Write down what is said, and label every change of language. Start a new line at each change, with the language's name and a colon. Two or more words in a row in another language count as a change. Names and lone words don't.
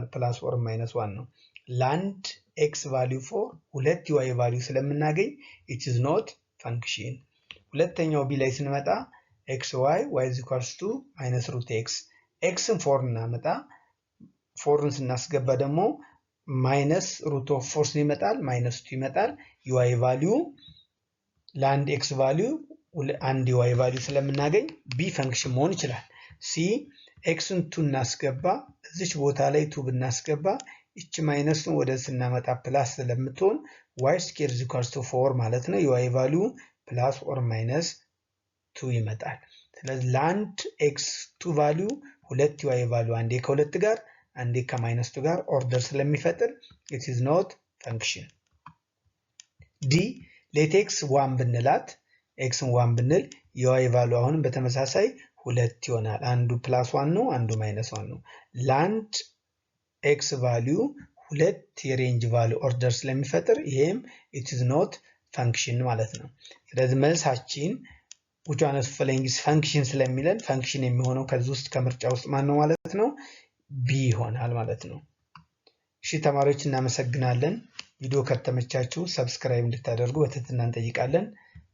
English: plus or minus
Amharic: 1 ነው። ለአንድ
English: x value
Amharic: 4 ሁለት የy ቫልዩ ስለምናገኝ
English: it's not function።
Amharic: ሁለተኛው ቢ ላይ ስንመጣ
English: xy y is equals to minus root x።
Amharic: xን 4 እናመጣ። 4ን ስናስገባ ደግሞ
English: minus root of 4
Amharic: ይመጣል፣ ማይነስ 2 ይመጣል። የy ቫልዩ ለአንድ
English: x value
Amharic: አንድ የy ቫልዩ ስለምናገኝ ቢ ፈንክሽን መሆን ይችላል። ሲ ኤክስን 2 እናስገባ። እዚች ቦታ ላይ 2 ብናስገባ እቺ ማይነስን ወደ ስናመጣ ፕላስ ስለምትሆን
English: y squared is equals to 4
Amharic: ማለት ነው። የy ቫልዩ
English: plus or minus 2
Amharic: ይመጣል። ስለዚህ ለአንድ ኤክስ 2 ቫልዩ ሁለት የy ቫልዩ አንዴ ከሁለት ጋር አንዴ ከማይነስ 2 ጋር ኦርደር ስለሚፈጥር
English: it is not function።
Amharic: ዲ
English: let x 1
Amharic: ብንላት ኤክስን 1 ብንል የy ቫልዩ አሁንም በተመሳሳይ ሁለት ይሆናል። አንዱ ፕላስ 1 ነው፣ አንዱ ማይነስ 1 ነው። ለአንድ
English: x value
Amharic: ሁለት የሬንጅ ቫልዩ ኦርደር ስለሚፈጥር ይሄም
English: it is not function
Amharic: ማለት ነው። ስለዚህ መልሳችን
English: which one of following is function
Amharic: ስለሚለን function የሚሆነው ከዚህ ውስጥ ከምርጫ ውስጥ ማን ነው ማለት ነው b ይሆናል ማለት ነው። እሺ ተማሪዎች እናመሰግናለን። ቪዲዮ ከተመቻችሁ ሰብስክራይብ እንድታደርጉ በትህትና እንጠይቃለን።